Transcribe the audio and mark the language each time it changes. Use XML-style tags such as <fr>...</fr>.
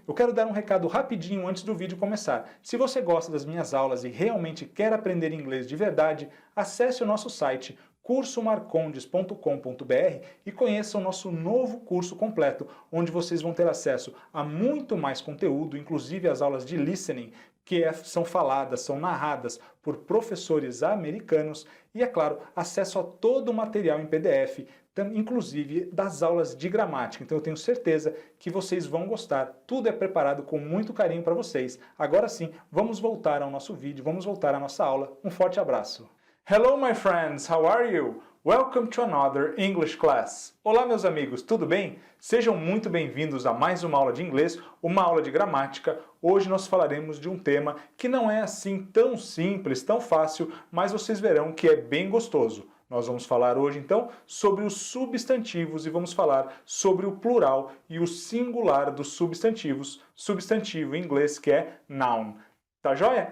<pt>Eu quero dar um recado rapidinho antes do vídeo começar. Se você gosta das minhas aulas e realmente quer aprender inglês de verdade, acesse o nosso site cursomarcondes.com.br e conheça o nosso novo curso completo, onde vocês vão ter acesso a muito mais conteúdo, inclusive as aulas de listening, são faladas, são narradas por professores americanos e, é claro, acesso a todo o material em PDF, inclusive das aulas de gramática. Então eu tenho certeza que vocês vão gostar. Tudo é preparado com muito carinho para vocês. Agora sim, vamos voltar ao nosso vídeo, vamos voltar à nossa aula. Um forte abraço.</pt> <en>Hello my friends, how are you? Welcome to another English class.</en> <pt>Olá meus amigos, tudo bem? Sejam muito bem-vindos a mais uma aula de inglês, uma aula de gramática. Hoje nós falaremos de um tema que não é assim tão simples, tão fácil, mas vocês verão que é bem gostoso. Nós vamos falar hoje, então, sobre os substantivos e vamos falar sobre o plural e o singular dos substantivos, substantivo em inglês que é noun. Tá joia?</pt>